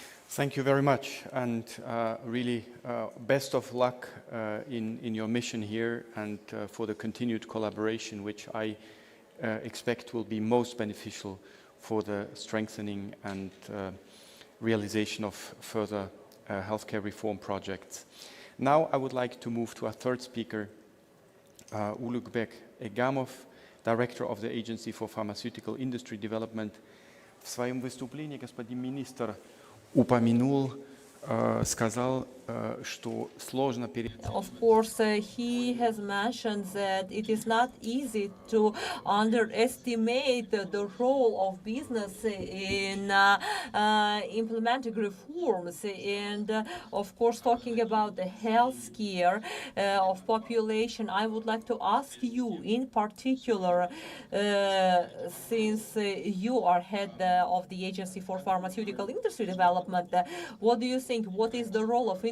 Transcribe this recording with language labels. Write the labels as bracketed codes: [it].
[en] Thank you very much, and really best of luck in your mission here, and for the continued collaboration, which I expect will be most beneficial for the strengthening and realization of further healthcare reform projects. Now I would like to move to our third speaker, Ulugбек Egamov, Director of the Agency for Pharmaceutical Industry Development. [ru] В своем выступлении господин министр упомянул, сказал, что сложно передать. [en] Of course, he has mentioned that it is not easy to underestimate the role of business in implementing reforms. And of course, talking about the health care of population, I would like to ask you in particular, since you are head of the Agency for Pharmaceutical Industry Development, what do you think? What is the role of